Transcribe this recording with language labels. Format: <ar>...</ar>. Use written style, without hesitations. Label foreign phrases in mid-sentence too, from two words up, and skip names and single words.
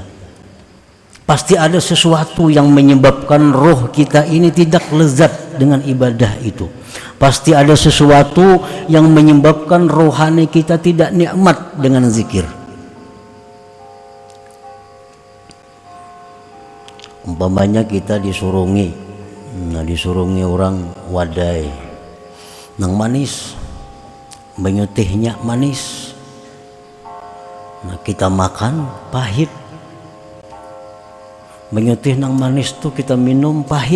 <id>Pasti ada sesuatu yang menyebabkan roh kita ini tidak lezat dengan ibadah itu. Pasti ada sesuatu yang menyebabkan rohani kita tidak nikmat dengan zikir.</id> <bjn>Umpamanya kita disurungi orang wadai nang manis, menyutihnya manis.</bjn> <id>Nah, kita makan pahit.</id> <bjn>Menyutih nang manis tuh kita minum pahit.</bjn>